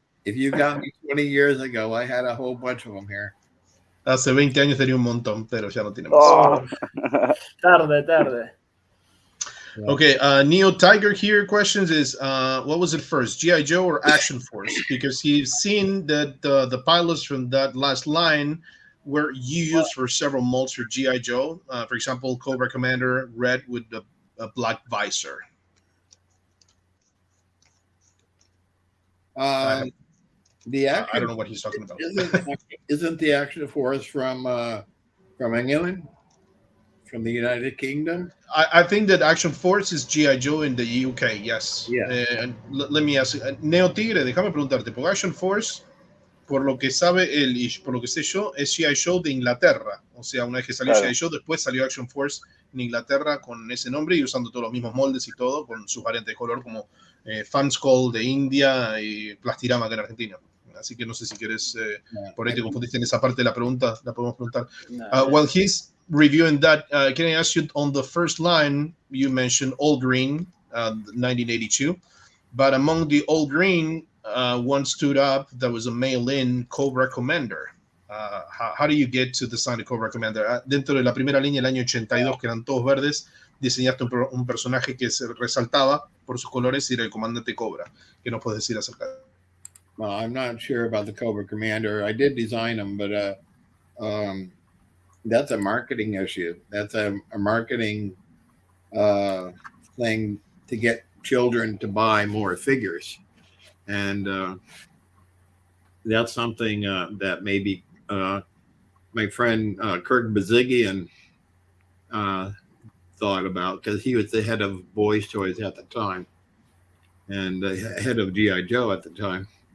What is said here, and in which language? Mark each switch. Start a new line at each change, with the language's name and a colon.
English: If you got me 20 years ago, I had a whole bunch of them here.
Spanish: Hace 20 años tenía un montón, pero ya no tiene más. Tarde.
English: Okay, Neo Tiger here questions is, what was it first, G.I. Joe or Action Force? Because he's seen that the pilots from that last line were used for several molds for G.I. Joe. For example, Cobra Commander, red with a black visor. I don't know what he's talking about. Isn't the Action Force from England? From the United Kingdom? I think that Action Force is G.I. Joe in the UK, yes. Yeah. Let me ask,
Spanish: Neo Tigre, déjame preguntarte, porque Action Force, por lo que sabe él y por lo que sé yo, es G.I. Joe de Inglaterra. O sea, una vez que salió G.I. Joe, después salió Action Force en Inglaterra con ese nombre y usando todos los mismos moldes y todo, con sus variantes de color como Fanskull de India y Plastirama acá en Argentina. Así que no sé si quieres, por ahí te confundiste en esa parte de la pregunta, la podemos preguntar.
English: While he's reviewing that, can I ask you, on the first line, you mentioned All Green, 1982, but among the All Green, one stood up that was a mail-in Cobra Commander. How do you get to design a Cobra Commander?
Spanish: Dentro de la primera línea del año 82, que eran todos verdes, diseñaste un personaje que se resaltaba por sus colores y era el comandante Cobra. ¿Qué nos puedes decir acerca de eso?
English: Well, I'm not sure about the Cobra Commander. I did design him, but that's a marketing issue. That's a marketing thing to get children to buy more figures. And that's something that maybe my friend Kirk Bazigian thought about, because he was the head of Boys Toys at the time and the head of G.I. Joe at the time.